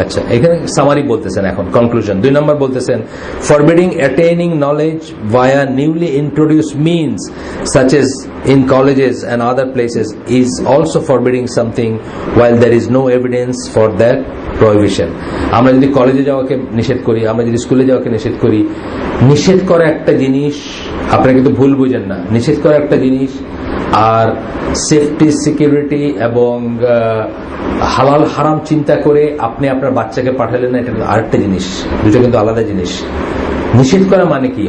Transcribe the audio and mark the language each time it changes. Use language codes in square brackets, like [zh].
[bn] আচ্ছা, এখানে সামারি বলতেছেন, এখন কনক্লুশন। 2 নম্বর বলতেছেন, [en] Forbidding attaining knowledge via newly introduced means such as in colleges and other places is also forbidding something while there is no evidence for that prohibition. [bn] আমরা যদি কলেজে যাওয়াকে নিষেধ করি, আমরা যদি স্কুলে যাওয়াকে নিষেধ করি, নিষেধ করা একটা জিনিস, আপনারা কিন্তু ভুল বুঝেন না, নিষেধ করা একটা জিনিস আর সেফটি, সিকিউরিটি এবং হালাল হারাম চিন্তা করে আপনি আপনার বাচ্চাকে পাঠালেন না, এটা আরেকটা জিনিস, দুটো কিন্তু আলাদা জিনিস। নিষেধ করা মানে কি?